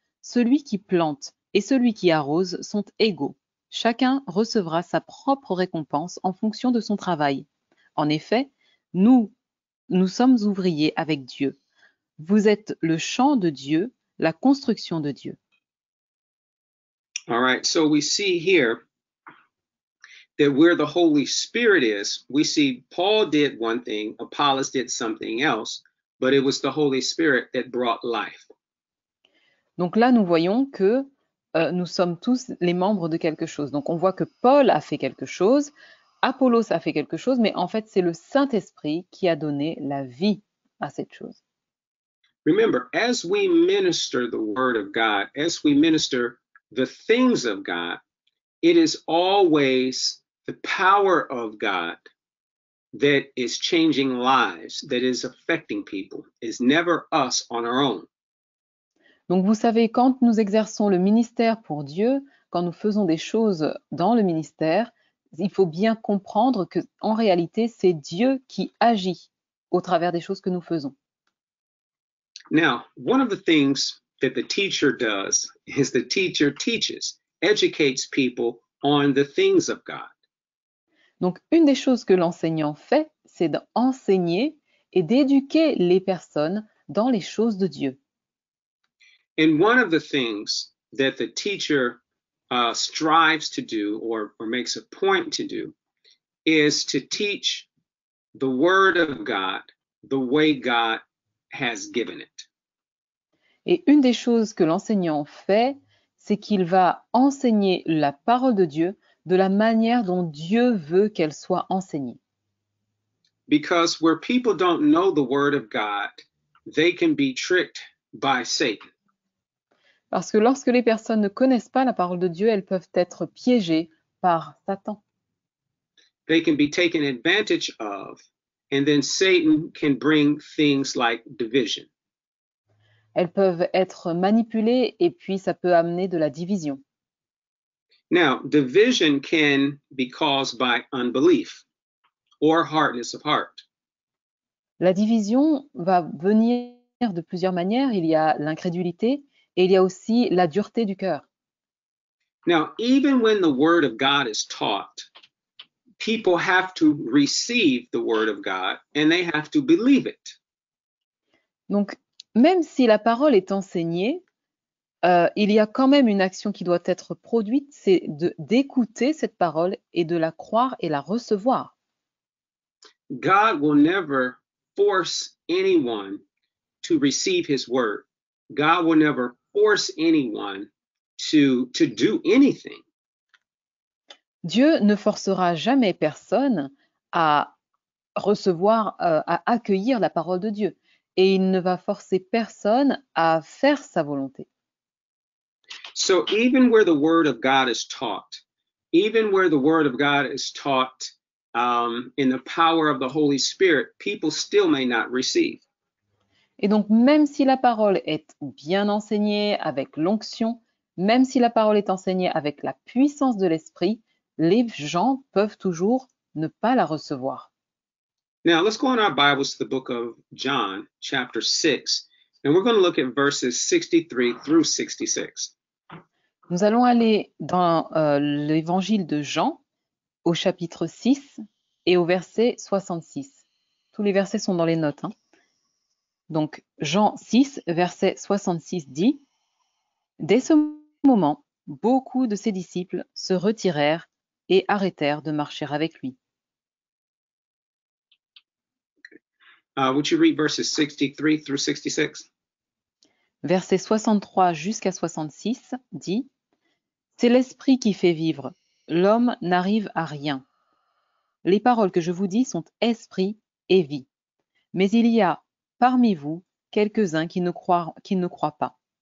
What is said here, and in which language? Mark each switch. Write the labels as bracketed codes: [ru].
[fr] Celui qui plante et celui qui arrose sont égaux. Chacun recevra sa propre récompense en fonction de son travail. En effet, nous sommes ouvriers avec Dieu. Vous êtes le champ de Dieu, la construction de Dieu. [en] All right, so we see here that where the Holy Spirit is, we see Paul did one thing, Apollos did something else, but it was the Holy Spirit that brought life. [fr] Donc là, nous voyons que nous sommes tous les membres de quelque chose. Donc on voit que Paul a fait quelque chose, Apollos a fait quelque chose, mais en fait, c'est le Saint-Esprit qui a donné la vie à cette chose. [en] Remember, as we minister the word of God, as we minister the things of God, it is always the power of God that is changing lives, that is affecting people. It's never us on our own. [fr] Donc vous savez, quand nous exerçons le ministère pour Dieu, quand nous faisons des choses dans le ministère, il faut bien comprendre que en réalité, c'est Dieu qui agit au travers des choses que nous faisons. [en] Now, one of the things that the teacher does is the teacher teaches, educates people on the things of God. [fr] Donc, une des choses que l'enseignant fait, c'est d'enseigner et d'éduquer les personnes dans les choses de Dieu. [en] And one of the things that the teacher strives to do or makes a point to do is to teach the word of God the way God has given it. [fr] Et une des choses que l'enseignant fait, c'est qu'il va enseigner la parole de Dieu de la manière dont Dieu veut qu'elle soit enseignée. [en] Because where people don't know the word of God, they can be tricked by Satan. [fr] Parce que lorsque les personnes ne connaissent pas la parole de Dieu, elles peuvent être piégées par Satan. [en] They can be taken advantage of, and then Satan can bring things like division. [fr] Elles peuvent être manipulées et puis ça peut amener de la division. [en] Now, division can be caused by unbelief or hardness of heart. [fr] La division va venir de plusieurs manières. Il y a l'incrédulité et il y a aussi la dureté du cœur. [en] Now, even when the word of God is taught, people have to receive the word of God and they have to believe it. [fr] Donc, même si la parole est enseignée, il y a quand même une action qui doit être produite, c'est d'écouter cette parole et de la croire et la recevoir. [en] God will never force anyone to receive his word. God will never force anyone to do anything. [fr] Dieu ne forcera jamais personne à recevoir, à accueillir la parole de Dieu. Et il ne va forcer personne à faire sa volonté. [en] So even where the word of God is taught, even where the word of God is taught in the power of the Holy Spirit, people still may not receive. [fr] Et donc, même si la parole est bien enseignée avec l'onction, même si la parole est enseignée avec la puissance de l'esprit, les gens peuvent toujours ne pas la recevoir. [en] Now, let's go in our Bibles to the book of John, chapter 6, and we're going to look at verses 63 through 66. [fr] Nous allons aller dans l'évangile de Jean, au chapitre 6 et au verset 66. Tous les versets sont dans les notes. Donc, Jean 6, verset 66 dit « Dès ce moment, beaucoup de ses disciples se retirèrent et arrêtèrent de marcher avec lui. » [en] Would you read verses 63 through 66? [fr] Verset 63 jusqu'à 66 dit « C'est l'esprit qui fait vivre, l'homme n'arrive à rien. Les paroles que je vous dis sont esprit et vie. Mais il y a parmi vous quelques-uns qui ne croient pas.